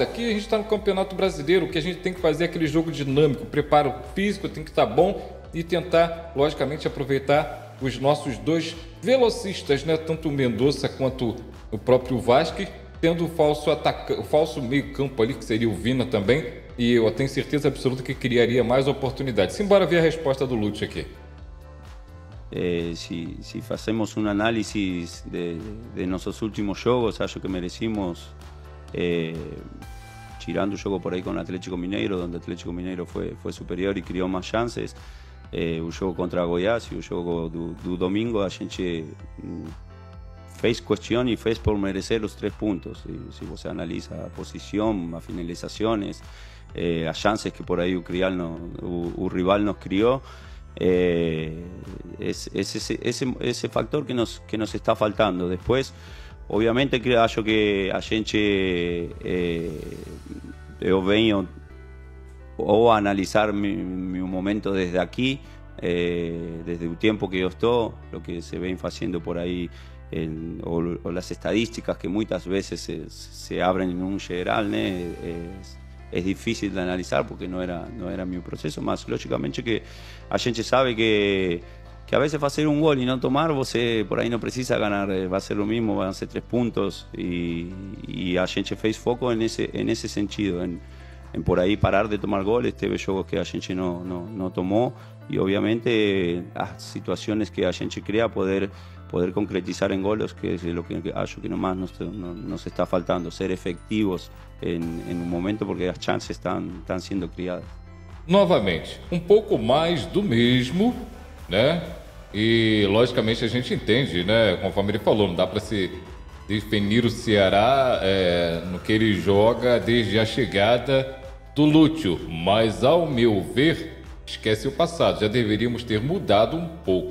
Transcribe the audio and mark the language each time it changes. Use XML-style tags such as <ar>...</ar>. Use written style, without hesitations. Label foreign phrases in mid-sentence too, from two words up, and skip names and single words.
<pt>Aqui a gente está no Campeonato Brasileiro, o que a gente tem que fazer é aquele jogo dinâmico, o preparo físico tem que estar bom e tentar, logicamente, aproveitar os nossos dois velocistas, né? Tanto o Mendonça quanto o próprio Vasquez, tendo o falso meio-campo ali, que seria o Vina também, e eu tenho certeza absoluta que criaria mais oportunidades. Simbora ver a resposta do Lúcio aqui.</pt> <es>Si hacemos un análisis de nuestros últimos jogos,</es> <pt>acho que</pt> <es>merecimos, tirando el juego por ahí con Atlético Mineiro, donde Atlético Mineiro fue superior y crió más chances,</es> <pt>o jogo contra Goiás e o jogo do domingo, a gente fez questão e fez por merecer os 3 pontos. Se você analisa a posição, as finalizações, as chances que por aí o rival nos criou, esse factor que nos está faltando. Depois, obviamente, acho que a gente, eu venho ou</pt> <es>analizar mi momento desde aquí, desde el tiempo que yo estoy, lo que se ven haciendo por ahí, o las estadísticas que muchas veces se abren en un general, ¿no? Es difícil de analizar porque no era mi proceso, más lógicamente que</es> <pt>a gente sabe</pt> <es>que a veces hacer un gol y no tomar, você por ahí no precisa ganar, va a ser lo mismo, van a ser 3 puntos, y</es> <pt>a gente fez foco</pt> <es>en ese sentido, en por ahí parar de tomar goles.</es> <pt>Teve jogos que a gente</pt> <es>no tomó, y obviamente las situaciones que</es> <pt>a gente</pt> <es>crea poder concretizar en goles, que es lo que</es> <pt>acho que</pt> <es>nomás nos está faltando, ser efectivos en un momento, porque las chances están siendo criadas.</es> <pt>Novamente, pouco mais do mesmo, né? E logicamente a gente entende, né? Conforme ele falou, não dá para se definir o Ceará no que ele joga desde a chegada do Lúcio, mas ao meu ver, esquece o passado, já deveríamos ter mudado um pouco.</pt>